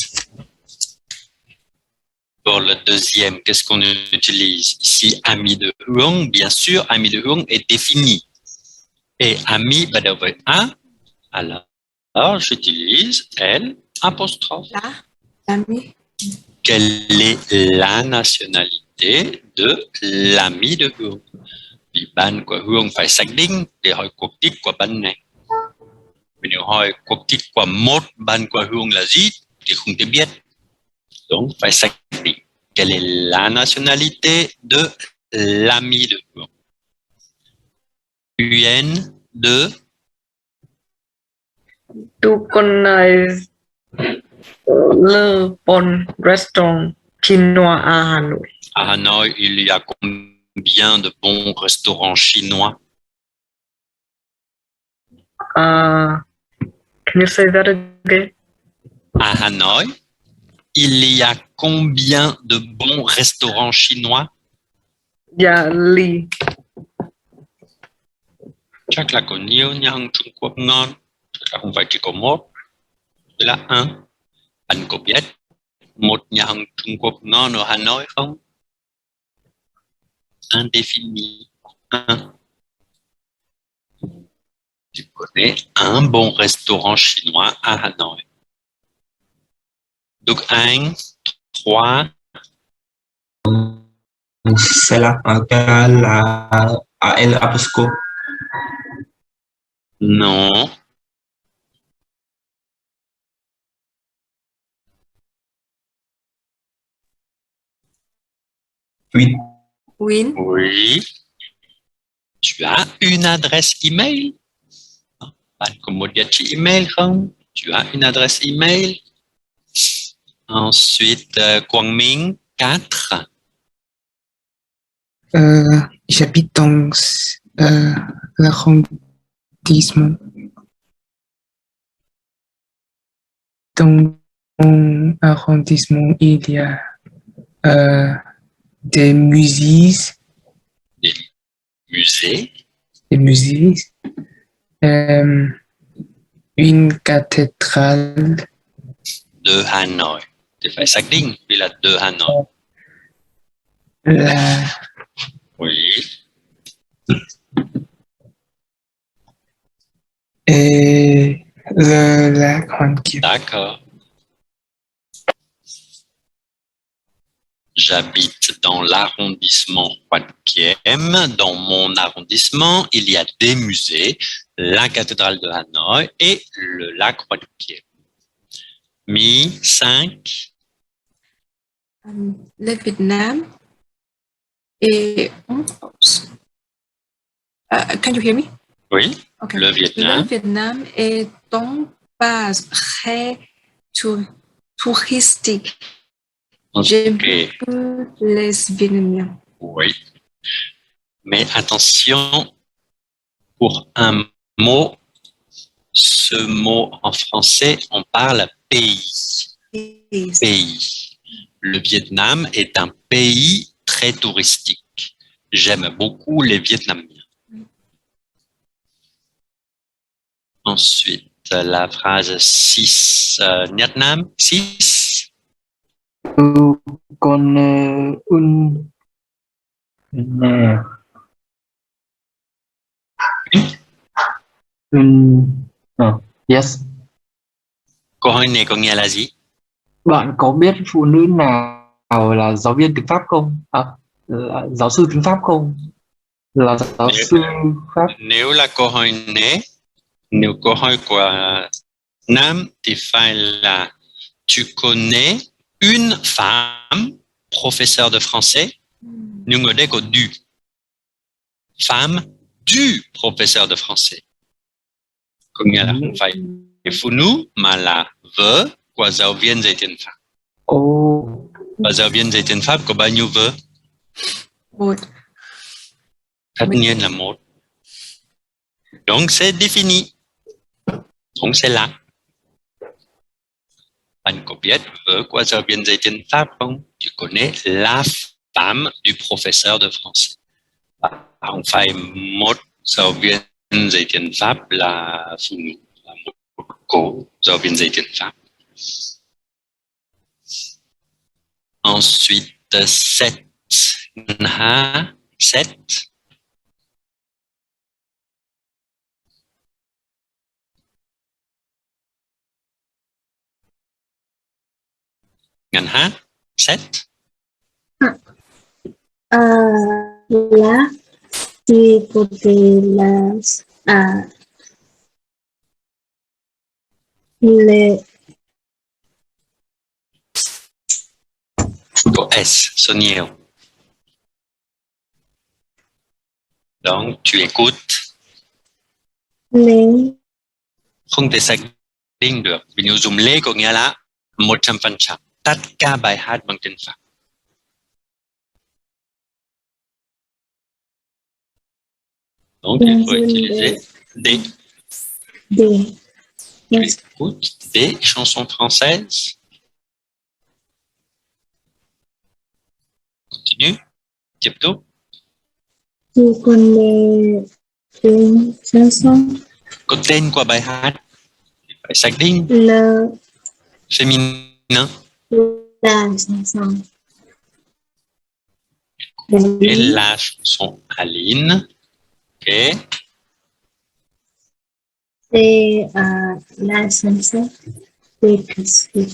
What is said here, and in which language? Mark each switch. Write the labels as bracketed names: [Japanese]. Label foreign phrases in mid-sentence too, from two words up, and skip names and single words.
[French] Pour le deuxième, qu'est-ce qu'on utilise? Ici, ami de Huong, bien sûr, ami de Huong est défini. Et ami, [Vietnamese] bắt đầu với A. [French] Alors, j'utilise elle, apostrophe. Là, l'ami. Quelle est la nationalité de l'ami de Hương? [Vietnamese] Vì ban của Hương phải xác định để hỏi quốc tịch của ban này. Vì nếu hỏi quốc tịch của một ban của Hương là gì thì không thể biết. [French] Donc, [Vietnamese] phải xác định [French] quelle est la nationalité de l'ami de Hương. UN de tu connais le bon restaurant chinois à Hanoi? À Hanoï, il y a combien de bons restaurants chinois? [English] Can you say that again? [French] À Hanoï, il y a combien de bons restaurants chinois? [Vietnamese] Dạ Ly. Chắc là có nhiều nhà hàng Trung Quốc ngon. Chắc là không phải chỉ có một. Đấy là un. Anh có biết một nhà hàng Trung Quốc ngon ở Hà Nội không? [French] Indéfini. Un. Tu connais un bon restaurant chinois à Hanoï. Donc, 1, 3. C'est la à El Apusco. Non. Oui. Win. Oui. Tu as une adresse email? [Vietnamese] Bạn có một địa chỉ email không? [French] Tu as une adresse email? Ensuite, Quang Minh, 4. J'habite dans l'arrondissement. Dans mon arrondissement, il y a des musées, Musée. Une cathédrale. De Hanoï. [Vietnamese] Det phải xác định vì là de Hanoï. [French] La Oui. et le lac Honkiv. D'accord. J'habite dans l'arrondissement Huatkiem. Dans mon arrondissement, il y a des musées, la cathédrale de Hanoï et le lac Huatkiem. 5. Le Vietnam et oops. [English] Can you hear me? [French] Oui, Okay. le Vietnam. Le Vietnam est un pays très touristique. J'aime Ok. beaucoup les Vietnamiens. Oui. Mais attention, pour un mot, ce mot en français, on parle pays. Pays. Le Vietnam est un pays très touristique. J'aime beaucoup les Vietnamiens. Ensuite, la phrase 6. Nhật Nam, 6. Tu connais yes. [Vietnamese] Câu hỏi này có nghĩa là gì? Bạn có biết phụ nữ nào là giáo viên tiếng Pháp không? Là giáo sư tiếng Pháp không? Là giáo sư Pháp. Nếu là câu hỏi này, nếu câu hỏi của Nam thì phải là [French] tu connais une femme professeure de français. [Vietnamese] Nhưng ở đây có du. [French] Femme du professeur de français. [Vietnamese] Có nghĩa là không phải phụ nữ mà là vợ của giáo viên dạy tiếng Pháp. Và giáo viên dạy tiếng Pháp có bao nhiêu vợ? Một. Tất nhiên là một. [French] Donc c'est défini. Donc c'est là. [Vietnamese] Bạn có biết vợ của giáo viên dạy tiếng Pháp không? [French] Tu connais la femme du professeur de français. [Vietnamese] Không phải một giáo viên dạy tiếng Pháp là phụ nữ, là một cô giáo viên dạy tiếng Pháp. [French] Ensuite, 7. [Vietnamese] Nha, 7. Nha, 7. [French] Là du côté les [Vietnamese] Có S, số nhiều. [French] Donc, tu écoutes. les [Vietnamese] Không thể xác định được. Ví dụ dùng lê có nghĩa là 100%. Tất cả bài hát bằng tiếng Pháp. [French] Donc, il faut utiliser des. Des. Tu écoutes des chansons françaises. Continue. [Vietnamese] Tiếp tục. [French] Tu connais une chanson? [Vietnamese] Có tên của bài hát. Phải xác định. [French] Le, Féminin. la chanson. Et la chanson Aline. Ok. C'est la chanson de Cassie.